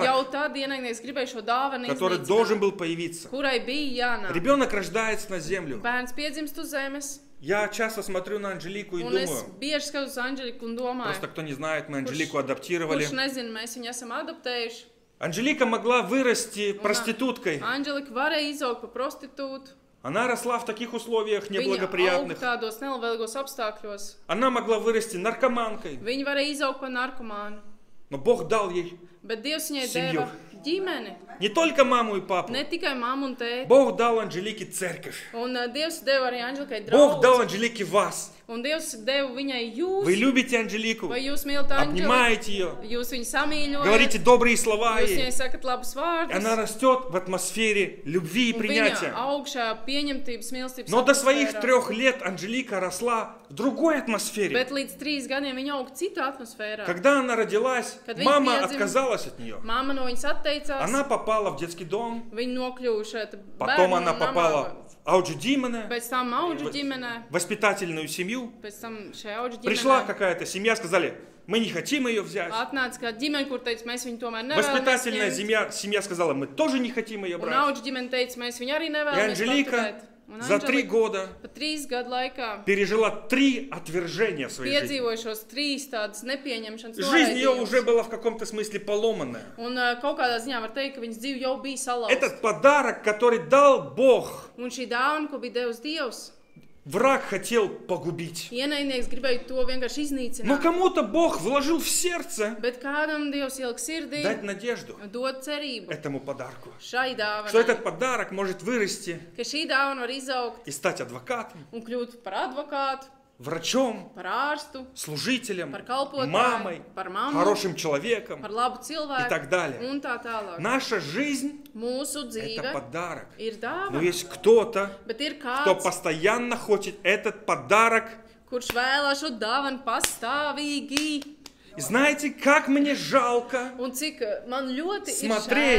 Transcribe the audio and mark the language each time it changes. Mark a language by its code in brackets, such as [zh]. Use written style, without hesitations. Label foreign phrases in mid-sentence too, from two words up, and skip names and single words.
[lv] Jau tad ienaidnieks gribēja šo dāvanu [ru] который должен [lv] iznīcināt, [ru] был появиться. [lv] kurai bija jānāk. [ru] Ребенок рождается на землю. [lv] Bērns piedzimst uz zemes, [ru] Я часто смотрю на Анжелику и [lv] un es [ru] думаю, [lv] bieži skatos uz Anģeliku un domāju, [ru] просто кто не знает, мы Анжелику адаптировали. [lv] kurš nezina, mēs viņu esam adaptējuši. [ru] Анжелика могла вырасти проституткой. [lv] Anģelika varēja izaugt par prostitūtu. [ru] Она росла в таких условиях [lv] Viņa auga [ru] неблагоприятных. [lv] tādos nelabvēlīgos apstākļos. [ru] Она могла вырасти наркоманкой. [lv] Viņa varēja izaugt par narkomānu. [ru] Но Бог дал ей [lv] Bet Dievs viņai [ru] Семью. [lv] deva ģimeni, [ru] не только маму и папу. [lv] ne tikai mammu un tēti. [ru] Бог дал Анжелике церковь. [lv] Un Dievs deva arī Anģelikai [ru] Бог дал [lv] draugu. [ru] Анжелике вас. [lv] Un Dievs deva viņai jūs. [ru] Вы любите Анжелику, [lv] Vai jūs mīlat Anģeliku? [ru] обнимаете ее, [lv] Jūs viņu samīļojat. [ru] говорите добрые слова [lv] Jūs [ru] ей. [lv] viņai sakat labus vārdus. [ru] Она растет в атмосфере любви и [lv] Un viņa [ru] принятия. [lv] augšā pieņemtības, mīlestības [ru] Но до своих [lv] atmosfērā. [ru] 3 лет Анжелика росла в другой атмосфере. [lv] Bet līdz 3 gadiem viņa auga citā atmosfērā. [ru] Когда она родилась, [lv] Kad viņa [ru] мама [lv] piedzima, [ru] отказалась от нее. [lv] Mamma no viņas atteicās. [ru] Она попала в детский дом, [lv] Viņa nokļuva šeit [ru] потом [lv] bērnu [ru] она [lv] namā, [ru] попала в [lv] Auģu ģimene, pēc tam auģu ģimenē, [ru] воспитательную семью. [lv] pēc tam šajā auģu [ru] Пришла [lv] ģimenē [ru] какая-то семья, сказали, мы не хотим ее взять. [lv] atnāca kāda ģimene, kur teica, mēs viņu tomēr nevēlamies [ru] Воспитательная [lv] ņemt. [ru] семья сказала, мы тоже не хотим ее [lv] Un [ru] брать. [lv] auģu ģimene teica, mēs viņu arī [ru] И [lv] nevēlamies [ru] Анжелика [lv] paturēt. Un [ru] за 3 [lv] Anželika [ru] года [lv] pa 3 gadu laikā [ru] пережила 3 отвержения в своей жизни. [lv] piedzīvoja šos 3 tādas nepieņemšanas [ru] Жизнь ее [lv] noraidījumus. [ru] уже была в каком-то смысле поломанная. [lv] Un kaut kādā ziņā var teikt, ka viņas dzīve jau bija salauzta. [ru] Этот подарок, который дал Бог, [lv] Un šī dāvana, ko bija devis Dievs, [ru] враг хотел погубить. [lv] ienaidnieks gribēja to vienkārši [ru] Но [lv] iznīcināt. [ru] кому-то Бог вложил в сердце [lv] Bet kādam Dievs ielika sirdī, [ru] дать надежду [lv] dot cerību [ru] этому подарку. [lv] šai [ru] Что этот [lv] dāvanai, [ru] подарок может вырасти [lv] ka šī dāvana var izaugt [ru] и стать адвокатом, [lv] un kļūt par advokātu, [ru] врачом, [lv] par ārstu, [ru] служителем, [lv] par kalpotāju, [ru] мамой, [lv] par mammu, [ru] хорошим человеком [lv] par labu [ru] и [lv] cilvēku [ru] так далее. [lv] un tā tālāk. [ru] Наша жизнь [lv] Mūsu [ru] – это [lv] dzīve [ru] подарок. [lv] ir [ru] Но [lv] dāvana, [ru] есть кто-то, [lv] bet ir [ru] кто [lv] kāds, [ru] постоянно хочет этот подарок. [lv] kurš vēlās šo dāvanu pastāvīgi. [ru] И знаете, как мне жалко [lv] Un cik man ļoti ir [ru] смотреть,